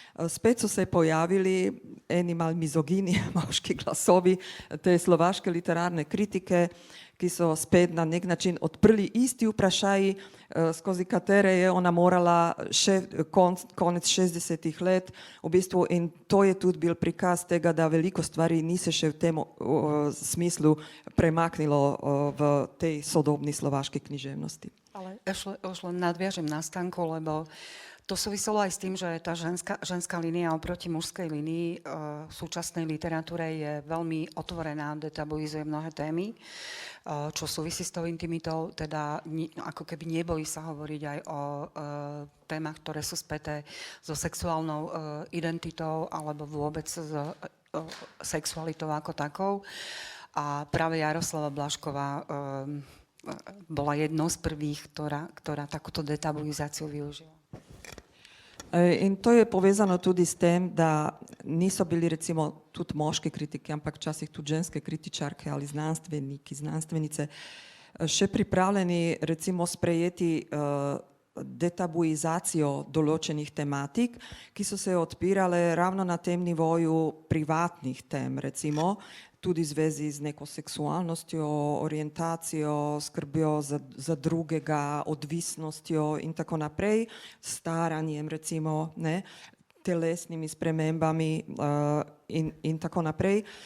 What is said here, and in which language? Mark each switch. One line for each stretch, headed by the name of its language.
Slovenian: Spet so se pojavili eni mal mizogini moški glasovi te slovaške literarne kritike, ki so spet na nek način odprli isti vprašaji, skozi katere je ona morala še konec 60-ih let v bistvu, in to je tudi bil prikaz tega, da veliko stvari ni se še v tem smislu premaknilo v tej sodobni slovaški književnosti.
Slovak: Ale už len nadviažem na Stanku, lebo to súviselo aj s tým, že tá ženská línia oproti mužskej línii v súčasnej literatúre je veľmi otvorená, detabuizuje mnohé témy, čo súvisí s tou intimitou, teda ako keby nebojí sa hovoriť aj o témach, ktoré sú späté so sexuálnou identitou alebo vôbec s sexualitou ako takou. A práve Jaroslava Blašková bola jednou z prvých, ktorá takúto detabuizáciu využila.
Slovenian: In to je povezano tudi s tem, da niso bili recimo tudi moški kritiki, ampak včasih tudi ženske kritičarke ali znanstveniki, znanstvenice še pripravljeni recimo sprejeti detabuizacijo določenih tematik, ki so se odpirale ravno na tem nivoju privatnih tem, recimo tudi v zvezi z neko seksualnostjo, orientacijo, skrbjo za drugega, odvisnostjo in tako naprej, staranjem recimo, ne, telesnimi spremembami in tako naprej.